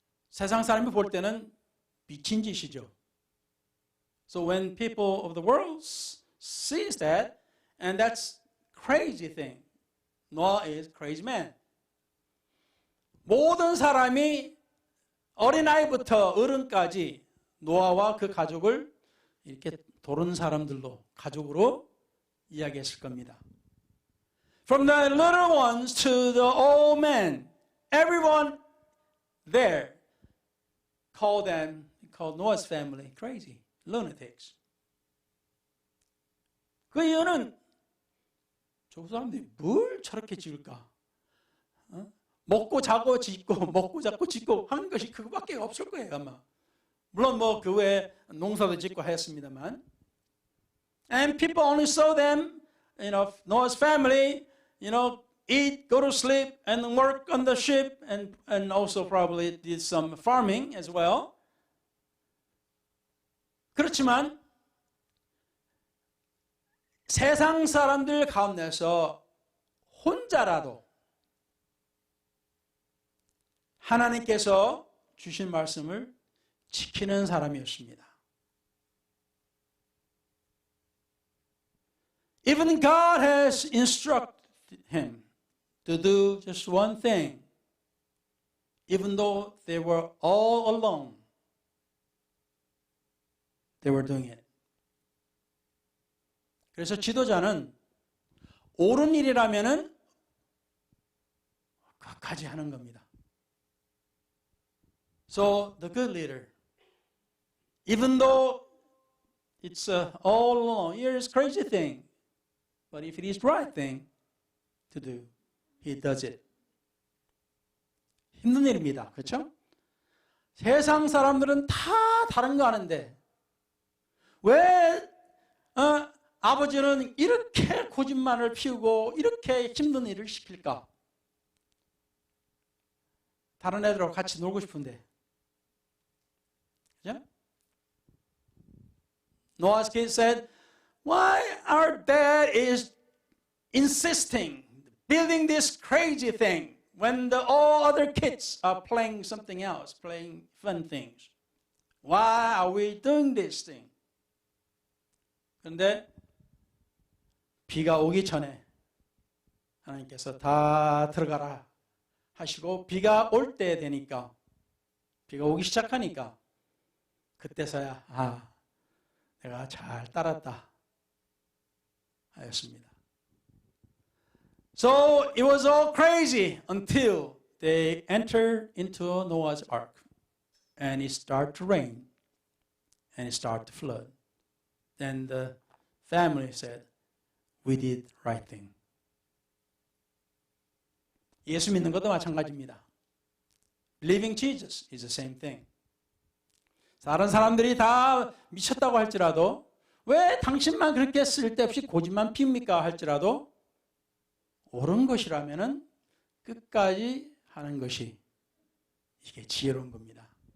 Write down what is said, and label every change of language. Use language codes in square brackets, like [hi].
[ko] 세상 사람이 볼 때는 미친 짓이죠. [en] So when people of the world sees that, and that's crazy thing. Noah is crazy man. [ko] 모든 사람이 어린아이부터 어른까지 노아와 그 가족을 이렇게 도른 사람들로 가족으로 이야기했을 겁니다. [en] From the little ones to the old men, everyone there called Noah's family crazy, lunatics. [ko] 그 이유는 저 사람들이 뭘 저렇게 지을까? 먹고 자고 짓고 먹고 자고 짓고 하는 것이 그거밖에 없을 거예요 아마. 물론 뭐 그 외에 농사도 짓고 했습니다만. [en] And people only saw them, Noah's family, eat, go to sleep, and work on the ship, and also probably did some farming as well. [ko] 그렇지만 세상 사람들 가운데서 혼자라도 하나님께서 주신 말씀을 지키는 사람이었습니다. [en] Even God has instructed him to do just one thing, even though they were all alone. They were doing it. [ko] 그래서 지도자는 옳은 일이라면은 끝까지 하는 겁니다. [en] So the good leader, even though it's all alone, here's crazy thing, but if it is right thing to do, he does it. [ko] 힘든 일입니다. 그렇죠? 세상 사람들은 다 다른 거 아는데 왜 아버지는 이렇게 고집만을 피우고 이렇게 힘든 일을 시킬까? 다른 애들하고 같이 놀고 싶은데. 그죠? [en] Noah's kid said, why our dad is insisting, building this crazy thing when all other kids are playing something else, playing fun things? Why are we doing this thing? [ko] 그런데 비가 오기 전에 하나님께서 다 들어가라 하시고 비가 올 때 되니까 비가 오기 시작하니까 그때서야 내가 잘 따랐다 하였습니다. [en] So it was all crazy until they entered into Noah's ark and it started to rain and it started to flood. Then the family said, we did right thing. [ko] 예수 믿는 것도 마찬가지입니다. [en] Believing Jesus is the same thing. [ko] 다른 사람들이 다 미쳤다고 할지라도 왜 당신만 그렇게 쓸데없이 고집만 피웁니까 할지라도 옳은 것이라면은 끝까지 하는 것이 이게 지혜로운 겁니다.